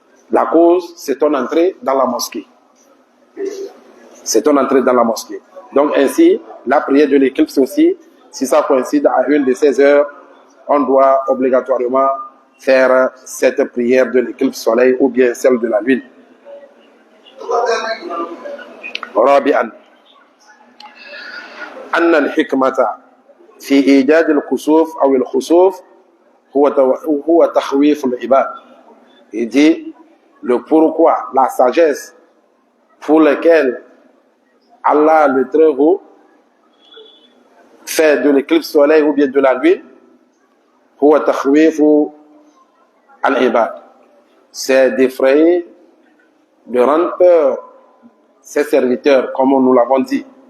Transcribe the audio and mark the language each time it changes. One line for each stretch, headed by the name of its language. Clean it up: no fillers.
French: La cause, c'est ton entrée dans la mosquée. C'est ton entrée dans la mosquée. Donc ainsi, la prière de l'éclipse aussi, si ça coïncide à une de ces heures, on doit obligatoirement faire cette prière de l'éclipse soleil ou bien celle de la lune.
Arabic: رابعا أن الحكمة في إيجاد الكسوف أو الخسوف هو تخويف العباد.
French: Il dit le pourquoi, la sagesse pour laquelle Allah le Très-Haut fait de l'éclipse soleil ou bien de la lune,
Arabic: هو تخويف العباد,
French: c'est d'effrayer, de rendre peur ses serviteurs, comme nous l'avons dit.